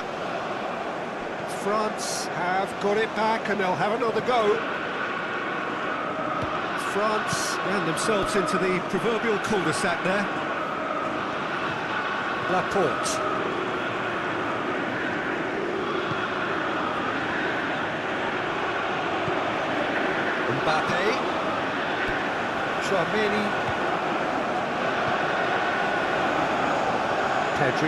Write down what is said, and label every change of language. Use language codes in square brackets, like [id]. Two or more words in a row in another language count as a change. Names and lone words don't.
[en] France have got it back and they'll have another go. France ran themselves into the proverbial cul-de-sac there. Laporte. Mbappe. Chouameni. Pedri.